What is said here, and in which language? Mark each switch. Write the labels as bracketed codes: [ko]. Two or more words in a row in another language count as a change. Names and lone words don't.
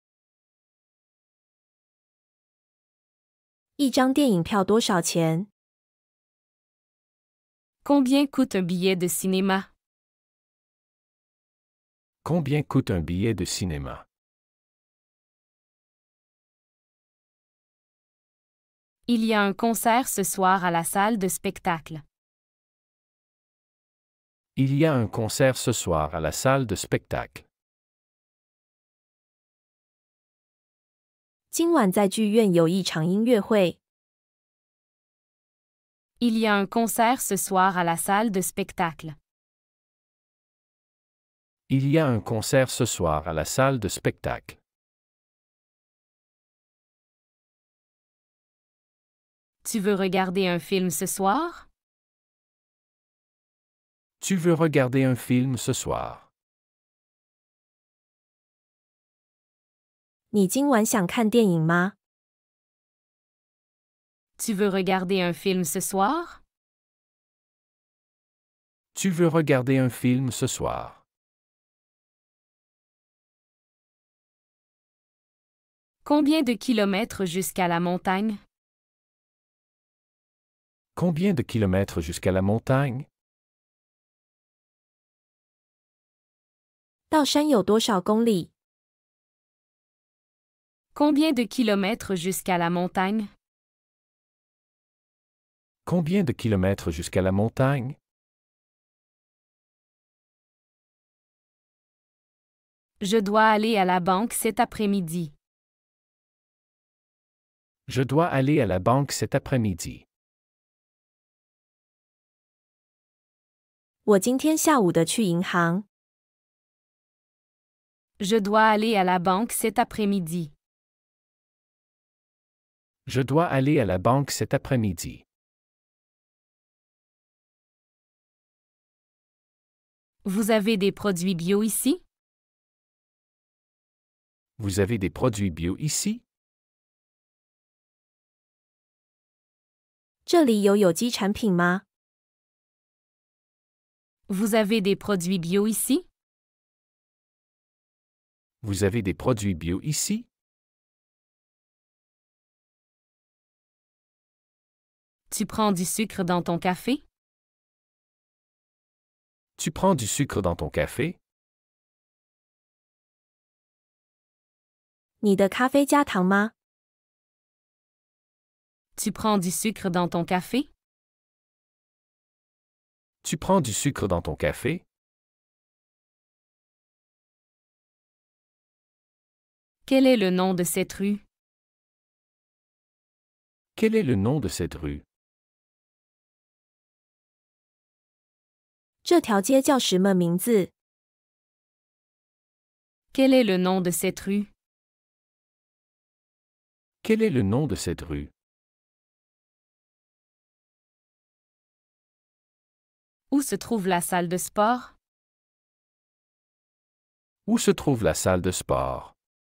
[zh] 一张电影票多少钱？ [fr] Combien coûte un billet de cinéma? Combien coûte un billet de cinéma? Il y a un concert ce soir à la salle de spectacle. Il y a un concert ce soir à la salle de spectacle. [zh] 今晚在剧院有一场音乐会。 [fr] Il y a un concert ce soir à la salle de spectacle. Il y a un concert ce soir à la salle de spectacle. Tu veux regarder un film ce soir? Tu veux regarder un film ce soir? [zh] 你今晚想看电影吗？ [fr] Tu veux regarder un film ce soir? Tu veux regarder un film ce soir? Combien de kilomètres jusqu'à la montagne? Combien de kilomètres jusqu'à la montagne? [zh] 到山有多少公里？ [fr] Combien de kilomètres jusqu'à la montagne? Combien de kilomètres jusqu'à la montagne? Je dois aller à la banque cet après-midi. Je dois aller à la banque cet après-midi. [zh] 我今天下午的去银行。 [fr] Je dois aller à la banque cet après-midi. Je dois aller à la banque cet après-midi. Vous avez des produits bio ici? Vous avez des produits bio ici? [zh] 这里有有机产品吗？ [fr] Vous avez des produits bio ici? Vous avez des produits bio ici? Tu prends du sucre dans ton café? Tu prends du sucre dans ton café? [zh] 你的咖啡加糖吗？ [fr] Tu prends du sucre dans ton café? Tu prends du sucre dans ton café? Quel est le nom de cette rue? Quel est le nom de cette rue? [zh] 这条街叫什么名字？ [fr] Quel est le nom de cette rue? Quel est le nom de cette rue? Où se trouve la salle de sport? Où se trouve la salle de sport?